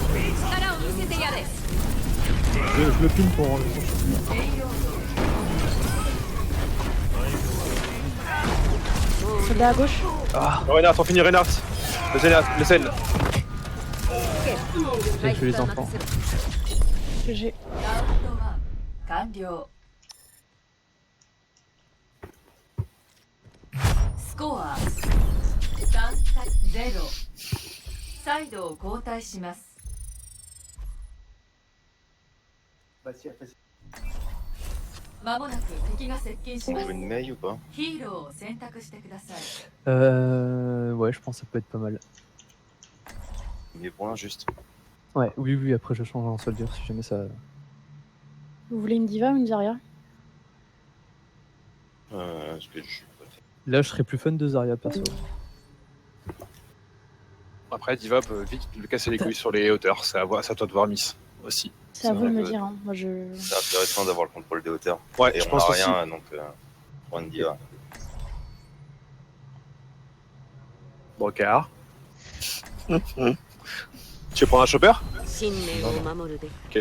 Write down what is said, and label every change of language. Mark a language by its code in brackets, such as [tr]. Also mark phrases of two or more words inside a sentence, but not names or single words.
[fr] Ouais. Je le pine pour enlever son champion. Soldat à gauche. Reinhardt, on finit Reinhardt. Le Zen. J'ai tué les enfants. GG. [ja] 完了スコア3対0サイドを交代しますまもなく敵が接近し [fr] On [ja] ます [fr] joue une Mei ou pas? [ja] ヒーローを選択してください [fr] Ouais, je pense que ça peut être pas mal. Mais pour un juste. Ouais, oui, après je change en soldier si jamais ça. Vous voulez une diva ou une Zarya? Parce que je suis pas fait. Là, je serais plus fan de Zarya perso. Après, Diva peut vite lui casser les couilles sur les hauteurs. C'est à toi de voir Miss aussi. C'est à vous de vrai me que- dire. Hein. Moi, je. C'est intéressant d'avoir le contrôle des hauteurs. Ouais, Et je on pense a aussi. rien, donc pour une diva. Brocard. Tu veux prendre un chopper? [ja] 信念を守るで [fr] OK